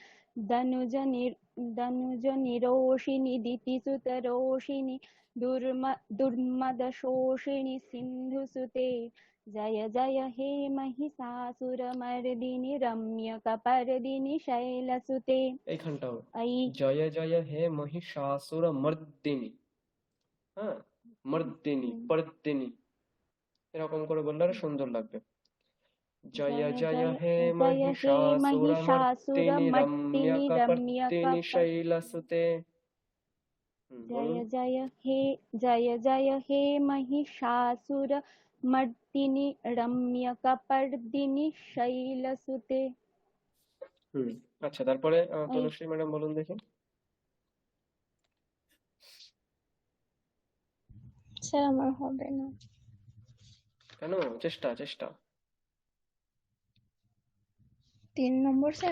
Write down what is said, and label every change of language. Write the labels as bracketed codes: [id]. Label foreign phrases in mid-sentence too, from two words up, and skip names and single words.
[sa] दनुजनिरोषिणि दितिसुतरोषिणि दुर्मदशोषिणि सिन्धुसुते जय जय हे महिषासुरमर्दिनि रम्यकपर्दिनि शैलसुते [bn] এইখানটাও [sa] अयि জয় জয় হে মহিষাসুর মর্দিনী। [bn] হ্যাঁ, [sa] মর্দিনী পর্দিনী [bn] এরকম করে বললে আরো সুন্দর লাগবে। [sa] জয় जय জয় जय হে जय हे মহিষাসুর মর্দিনী महिषासुरमर्दिनि রম্যকपर्दिনী শৈলসুতে। বলুন। जय जय हे महिषासुरमर्दिनि रम्यकपर्दिनि शैलसुते [bn] হুম আচ্ছা, তারপরে ऐ তনুশ্রী ম্যাডাম বলুন দেখি। স্যার আমার হবে না। কেন? চেষ্টা চেষ্টা। 3 নম্বর স্যার।